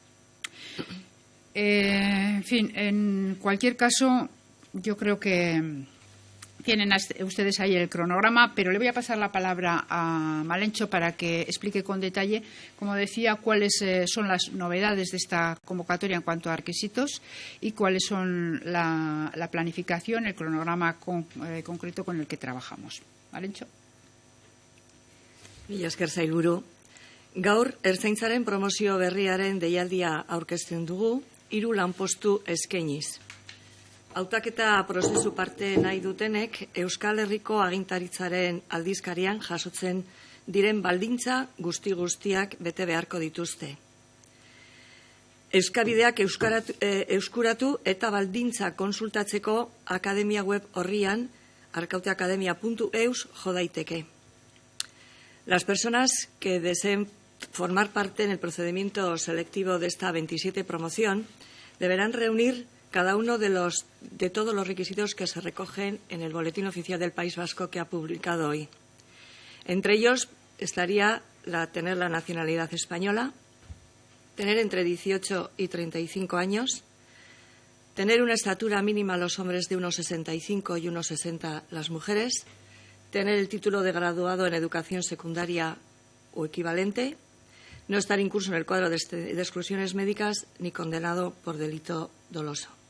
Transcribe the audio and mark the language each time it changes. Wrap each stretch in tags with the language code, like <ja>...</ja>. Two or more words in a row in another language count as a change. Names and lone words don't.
<es>En fin, en cualquier caso, yo creo que tienen ustedes ahí el cronograma, pero le voy a pasar la palabra a Malencho para que explique con detalle, como decía, cuáles son las novedades de esta convocatoria en cuanto a requisitos y cuáles son la planificación, el cronograma concreto con el que trabajamos. Malencho.</es> <eu>Mila esker sailburu. Gaur, Ertzaintzaren promozio berriaren deialdia aurkezten dugu, 3 lanpostu eskainiz. Hautaketa prozesu parte nahi dutenek Euskal Herriko agintaritzaren aldizkarian jasotzen diren baldintza guztiak bete beharko dituzte. Euskabideak euskuratu eta baldintza konsultatzeko akademia web orrian arkauteakademia.eus jo daiteke.</eu> <es>Las personas que deseen formar parte en el procedimiento selectivo de esta 27 promoción deberán reunir cada uno de todos los requisitos que se recogen en el Boletín Oficial del País Vasco que ha publicado hoy. Entre ellos estaría tener la nacionalidad española, tener entre 18 y 35 años, tener una estatura mínima los hombres de 1,65 y 1,60 las mujeres, tener el título de graduado en educación secundaria o equivalente, no estar incurso en el cuadro de exclusiones médicas ni condenado por delito doloso.</es>